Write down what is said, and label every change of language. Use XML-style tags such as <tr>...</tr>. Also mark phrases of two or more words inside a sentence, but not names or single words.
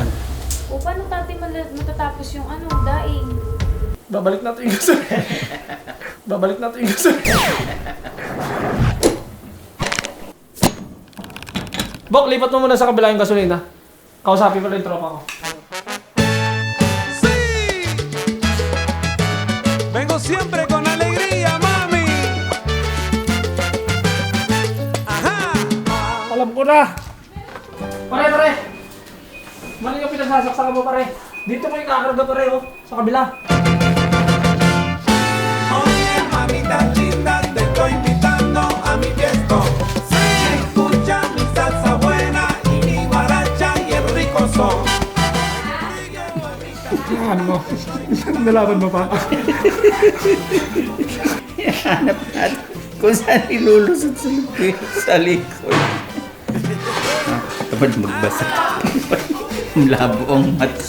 <tl>O, paano tati matatapos yung ano, daing? Babalik natin yung gasolina. Babalik natin yung gasolina. Bok, lipat mo muna sa kabila yung gasolina. Kausapin pala yung tropa ko.</tl> <es>Vengo siempre con alegría, mami. Ajá.</es> <tl>Alam ko na! Pare! Mali yung pinagsasaksakan mo pare. Dito mo yung kakarga pare oh. Sa kabila.</tl> <es>Oye, mamita linda, te estoy invitando a mi fiesta. Escucha mi salsa buena y mi guaracha y el rico son.</es> <tl>Ano mo? Nalaban mo pa? Hanap natin kung saan ilulusot sa likod. Kapag magbasa. Labo ang mata.</tl>